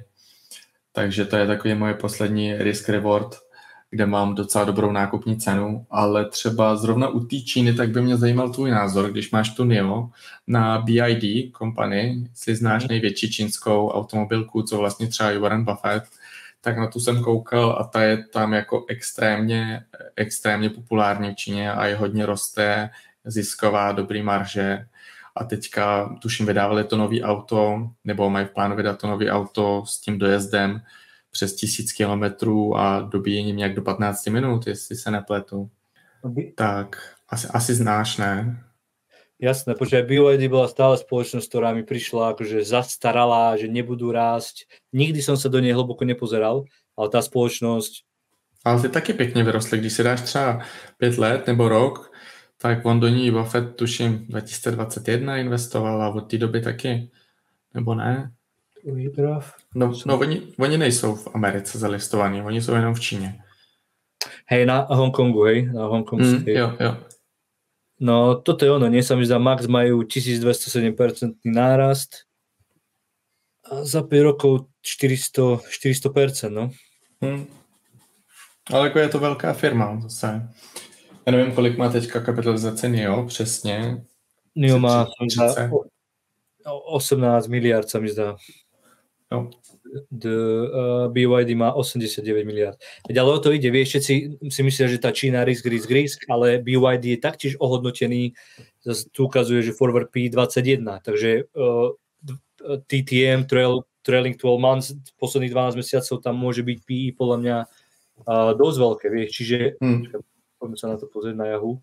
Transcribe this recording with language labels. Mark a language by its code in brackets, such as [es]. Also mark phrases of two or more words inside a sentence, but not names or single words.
[cs] Takže to je takový moje poslední [en] risk reward, [cs] kde mám docela dobrou nákupní cenu, ale třeba zrovna u té Číny, tak by mě zajímal tvůj názor, když máš tu NIO na BYD company, jestli znáš největší čínskou automobilku, co vlastně třeba i Warren Buffett, tak na tu jsem koukal a ta je tam jako extrémně populární v Číně a je hodně roste, zisková, dobrý marže. A teďka, tuším, vydávali to nový auto, nebo mají v plánu vydat to nový auto s tím dojezdem přes 1000 kilometrů a dobíjením nějak do 15 minut, jestli se nepletu. Tak asi znáš, ne? [sk] Jasné, počkaj, BYD bola stále spoločnosť, ktorá mi prišla akože zastaralá, že nebudú rásť. Nikdy som sa do nej hlboko nepozeral, ale tá spoločnosť... [cs] Ale ty taky pěkně vyrostly, když si dáš třeba 5 let nebo rok, tak on do ní Buffett tuším 2021 investoval a od té doby taky, nebo ne? No oni nejsou v Americe zalistovaní, oni jsou jenom v Číně. [sk] Hej, na Hongkongu, hej? Na hongkongskej. [cs] Jo. [sk] No, toto je ono, nie sa mi zdá, Max majú 1207% nárast a za 5 rokov 400%, no. [cs] Ale jako je to velká firma zase. Já nevím, kolik má teďka kapitalizace NIO, přesně. [sk] NIO má 18 miliard, sa mi zdá. [cs] Jo. BYD má 89 miliard. [sk] Ale o to ide, vieš, všetci si myslia, že tá Čína risk, ale BYD je taktiež ohodnotený, tu ukazuje, že [en] forward P [sk] 21, takže TTM, [en] trailing 12 months, [sk] posledných 12 mesiacov, tam môže byť PE podľa mňa dosť veľké, vieš, čiže poďme sa na to pozrieť na Yahoo.